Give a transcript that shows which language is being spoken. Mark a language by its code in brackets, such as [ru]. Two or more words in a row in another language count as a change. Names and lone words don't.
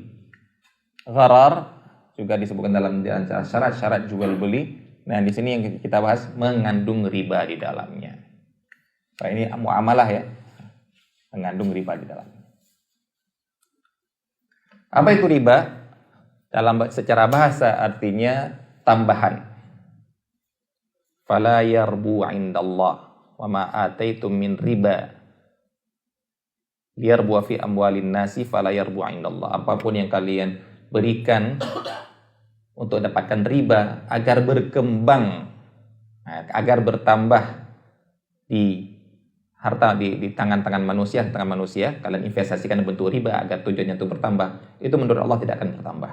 [id] Gharar juga disebutkan dalam syarat-syarat jual beli. Nah, di sini yang kita bahas mengandung riba di dalamnya. Nah, ini muamalah ya, mengandung riba di dalamnya. Apa itu riba? Secara bahasa artinya tambahan. [ar] فلا يربو عند الله وما آتيتم من ربا يربو في أموال الناس فلا يربو عند الله. [id] Apapun yang kalian berikan untuk dapatkan riba agar berkembang, agar bertambah di harta di tangan-tangan manusia, kalian investasikan bentuk riba agar tujuannya itu bertambah, itu menurut Allah tidak akan bertambah.